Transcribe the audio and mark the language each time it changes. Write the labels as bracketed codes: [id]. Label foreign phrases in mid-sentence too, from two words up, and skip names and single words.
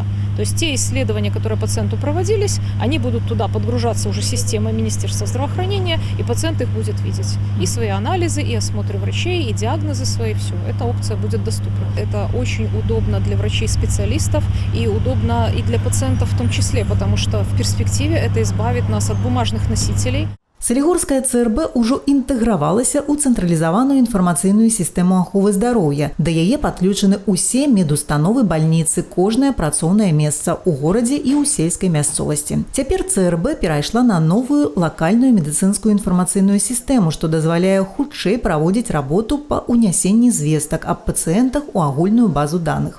[ru] То есть те исследования, которые пациенту проводили, они будут туда подгружаться уже системой Министерства здравоохранения, и пациент их будет видеть. И свои анализы, и осмотры врачей, и диагнозы свои, все. Эта опция будет доступна. Это очень удобно для врачей-специалистов и удобно и для пациентов в том числе, потому что в перспективе это избавит нас от бумажных носителей. [be] Салігорская ЦРБ ўжо інтэгравалася ў цэнтралізаваную інфармацыйную сістэму аховы здароўя. Да яе падключаны ўсе медустановы бальніцы, кожнае працоўнае месца ў горадзе і ў сельскай мясцовасці. Цяпер ЦРБ перайшла на новую лакальную медыцынскую інфармацыйную сістэму, што дазваляе хутчэй праводзіць работу па ўнясенні звестак аб пацыентах у агульную базу даных.